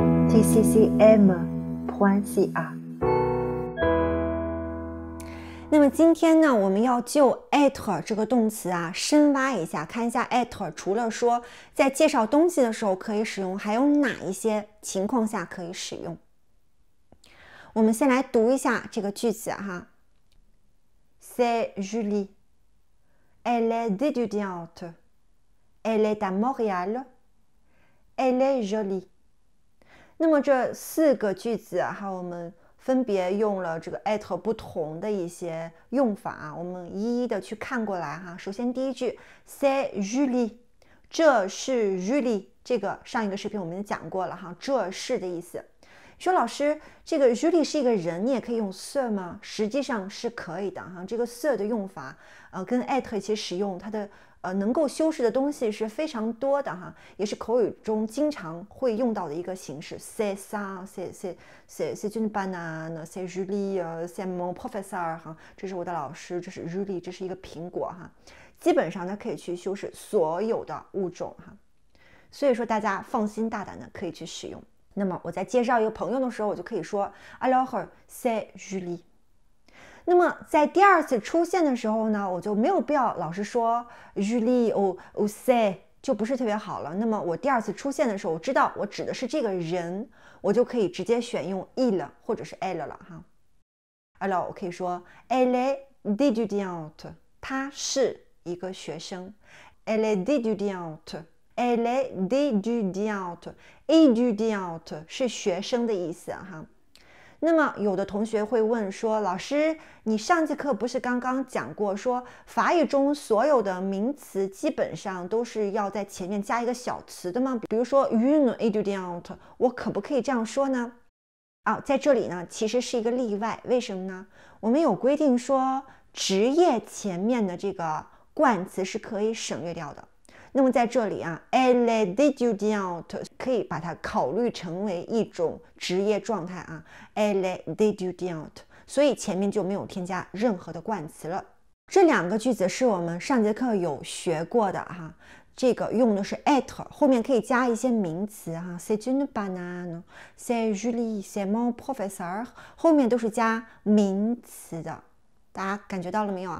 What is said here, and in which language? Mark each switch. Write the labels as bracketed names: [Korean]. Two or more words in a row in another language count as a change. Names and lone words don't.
[Chinese] tccm.ca。那么今天呢，我们要就 être 这个动词啊深挖一下，看一下 être 除了说在介绍东西的时候可以使用，还有哪一些情况下可以使用。我们先来读一下这个句子哈。 [French] C'est Julie. Elle est étudiante. Elle est à Montréal. Elle est jolie. [Chinese] 那么这4个句子哈，我们分别用了这个 être 不同的一些用法啊，我们一一的去看过来哈。首先第一句 [French] C'est Julie， [Chinese] 这是 Julie， 这个上一个视频我们讲过了哈，这是的意思。说老师，这个 Julie 是一个人，你也可以用 ce 吗？实际上是可以的哈。这个 ce 的用法，跟 être 一起使用，它的能够修饰的东西是非常多的哈，也是口语中经常会用到的一个形式。 [French] C'est ça, c'est une banane, c'est Julie, c'est mon professeur [Chinese] 哈，这是我的老师，这是 Julie， 这是一个苹果哈。基本上呢可以去修饰所有的物种哈，所以说大家放心大胆的可以去使用。那么我在介绍一个朋友的时候，我就可以说 [French] Alors c'est Julie。 [Chinese] 那么在第二次出现的时候呢，我就没有必要老是说 [French] Julie ou c'est， [Chinese] 就不是特别好了。那么我第二次出现的时候，我知道我指的是这个人，我就可以直接选用 il 或者是 elle 了哈。Alors 我可以说 [French] Elle est étudiante， [Chinese] 她是一个学生。 [French] Elle est étudiante。Elle est étudiante， étudiante [Chinese] 是学生的意思哈。那么有的同学会问说，老师，你上节课不是刚刚讲过说法语中所有的名词基本上都是要在前面加一个小词的吗？比如说 [French] une étudiante， [Chinese] 我可不可以这样说呢？在这里呢其实是一个例外，为什么呢？我们有规定说职业前面的这个冠词是可以省略掉的。那么在这里啊 [French] Elle est étudiante [Chinese] 可以把它考虑成为一种职业状态啊 [French] Elle est étudiante， [Chinese] 所以前面就没有添加任何的冠词了。这2个句子是我们上节课有学过的哈，这个用的是 être， 后面可以加一些名词哈 [French] C'est une banane， C'est Julie， C'est mon professeur， [Chinese] 后面都是加名词的，大家感觉到了没有啊？